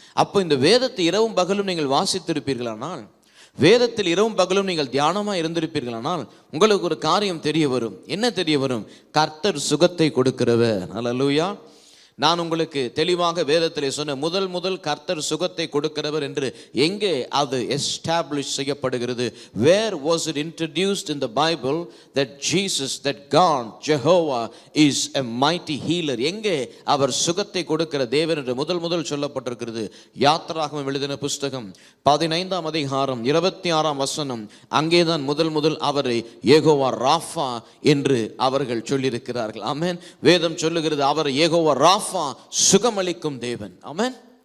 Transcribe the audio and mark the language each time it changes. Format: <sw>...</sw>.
<ta>அப்போ இந்த வேதத்தை இரவும் பகலும் நீங்கள் வாசித்திருப்பீர்களானால், வேதத்தில் இரவும் பகலும் நீங்கள் தியானமாக இருந்திருப்பீர்களானால், உங்களுக்கு ஒரு காரியம் தெரிய வரும். என்ன தெரிய வரும்? கர்த்தர் சுகத்தை கொடுக்கிறவர். அல்லேலூயா. நான் உங்களுக்கு தெளிவாக வேதத்திலே சொன்ன முதல் கர்த்தர் சுகத்தை கொடுக்கிறவர் என்று எங்கே அது எஸ்டாப்ளிஷ் செய்யப்படுகிறது?</ta> <en>Where was it introduced in the Bible that Jesus, that God, Jehovah is a mighty healer?</en> <ta>எங்கே அவர் சுகத்தை கொடுக்கிற தேவன் என்று முதல் சொல்லப்பட்டிருக்கிறது? யாத்திராகமம் எழுதின புஸ்தகம் 15ஆம் அதிகாரம் 26ஆம் வசனம். அங்கேதான் முதல் அவரை யெகோவா ராஃபா என்று அவர்கள் சொல்லியிருக்கிறார்கள். ஆமென். வேதம் சொல்லுகிறது, அவர் யெகோவா ராஃபா, சுகமளிக்கும் தேவன். ஆமென்.</ta>